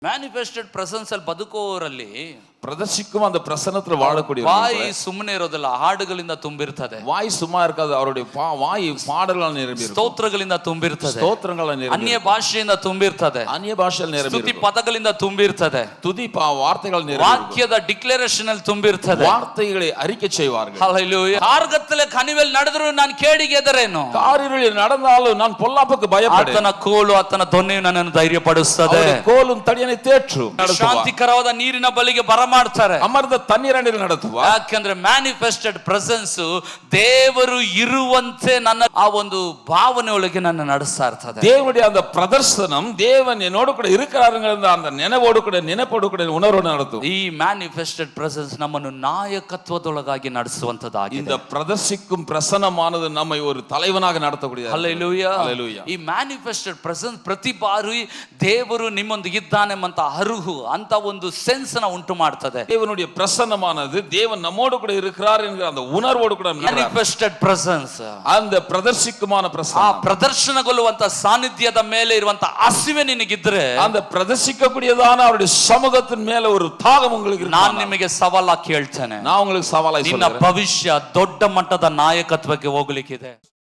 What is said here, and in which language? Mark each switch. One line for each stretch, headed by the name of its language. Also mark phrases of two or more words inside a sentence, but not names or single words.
English: manifested presence
Kannada: ಅಲ್ಲಿ ಬದುಕುವವರಲ್ಲಿ
Tamil: பிரதர்சிக்கும் அந்த பிரசன்னத்துல வாழக்கூடிய
Kannada: வாய் ಸುಮ್ಮನೆ ಇರೋದಿಲ್ಲ, ಹಾಡುಗಳಿಂದ ತುಂಬಿರ್ತದೆ.
Tamil: வாய் சும்மா இருக்காது, அவருடைய வாய் பாடல்களால் நிரம்பியிருக்கும்,
Kannada: ಸ್ತೋತ್ರಗಳಿಂದ ತುಂಬಿರ್ತದೆ,
Tamil: ಸ್ತೋತ್ರಗಳಾல் நிரம்பியிருக்கும்,
Kannada: ಅನ್ಯ ಭಾಷೆಯಿಂದ ತುಂಬಿರ್ತದೆ, ಅನ್ಯ ಭಾಷೆಯಲ್ಲಿ ಸ್ತುತಿ
Tamil: நிரம்பியிருக்கும்,
Kannada: ಪದಗಳಿಂದ ತುಂಬಿರ್ತದೆ,
Tamil: துதி வார்த்தைகள் நிரம்பியிருக்கும்,
Kannada: ವಾಕ್ಯದ ಡಿಕ್ಲರೇಷನ್ ಅಲ್ಲಿ ತುಂಬಿರ್ತದೆ,
Tamil: வார்த்தைகளை அறிக்கை செய்வார்கள்.
Kannada: ಹಲ್ಲೆಲೂಯಾ. ಕಾರ್ಗತ್ತಲೆ ಕಣಿವೆಯಲ್ಲಿ ನಡೆದ್ರು ನಾನು ಕೇಡಿಗೆ ಎದರೇನು,
Tamil: காரிருளில் நடந்தாலும் நான் பொல்லாப்புக்கு பயப்படேன்,
Kannada: ಆತನ ಕೋಲು ಆತನ ದೊಣ್ಣೆಯು ನನ್ನನ್ನು ಧೈರ್ಯಪಡಿಸುತ್ತದೆ,
Tamil: கோலும் தடியனை தேற்றும்,
Kannada: ಶಾಂತಿಕರವಾದ ನೀರಿನ ಬಳಿಗೆ ಬರಮಾಡ್ತಾರೆ, ಅಮರ್ದ ತಣ್ಣೀರಿನಲ್ಲಿ ನಡೆಸುವ. ಯಾಕಂದ್ರೆ
English: manifested presence
Kannada: ದೇವರು ಇರುವಂತೆ ನನ್ನ ಆ ಒಂದು ಭಾವನೆ ಒಳಗೆ ನನ್ನ ನಡೆಸ್ತಾ ಇರ್ತದೆ.
Tamil: தேவனுடைய அந்த பிரதர்சனம் தேவன் என்னோடு கூட இருக்கிறாருங்கிற அந்த நினைவோடு கூட நினைப்போடு கூட உணர்வோடு நடத்தும்.
Kannada: ಈ
English: manifested presence
Kannada: ನಮ್ಮನ್ನು ನಾಯಕತ್ವದೊಳಗಾಗಿ ನಡೆಸುವಂತದ್ದಾಗಿದೆ.
Tamil: இந்த பிரதர்சிக்கும் பிரசன்னமானது நம்மை ஒரு தலைவனாக நடத்தக்கூடியது.
Kannada: ಹಲ್ಲೆಲೂಯಾ. ಹಲ್ಲೆಲೂಯಾ. ಈ
English: manifested presence
Kannada: ಪ್ರತಿ ಬಾರಿ ದೇವರು ನಿಮ್ಮೊಂದಿಗೆ ಇದ್ದಾನೆ ಅಂತ ಅರುಹು ಅಂತ ಒಂದು ಸೆನ್ಸ್ ನ ಉಂಟು ಮಾಡ್ತದೆ.
Tamil: தேவனுடைய பிரசன்னமானது தேவன் நம்மோடு கூட இருக்கிறார் என்கிற அந்த உணர்வோடு கூட
English: manifested presence,
Tamil: அந்த பிரதர்சிக்குமான
Kannada: ಆ
Tamil: பிரசன்னம்,
Kannada: ಪ್ರದರ್ಶನಗೊಳ್ಳುವಂತ ಸಾನ್ನಿಧ್ಯದ ಮೇಲೆ ಇರುವಂತ ಹಸಿವೆ ನಿನಗಿದ್ರೆ,
Tamil: அந்த பிரதர்சிக்கக்கூடியதான அவருடைய சமூகத்தின் மேல ஒரு தாகம் உங்களுக்கு இருக்கு.
Kannada: ನಾನು ನಿಮಗೆ ಸವಾಲಾಗಿ ಕೇಳ್ತೇನೆ,
Tamil: நான் உங்களுக்கு சவாலாய்
Kannada: ನಿನ್ನ
Tamil: சொல்றேன்,
Kannada: ಭವಿಷ್ಯ ದೊಡ್ಡ ಮಟ್ಟದ ನಾಯಕತ್ವಕ್ಕೆ ಹೋಗ್ಲಿಕ್ಕಿದೆ.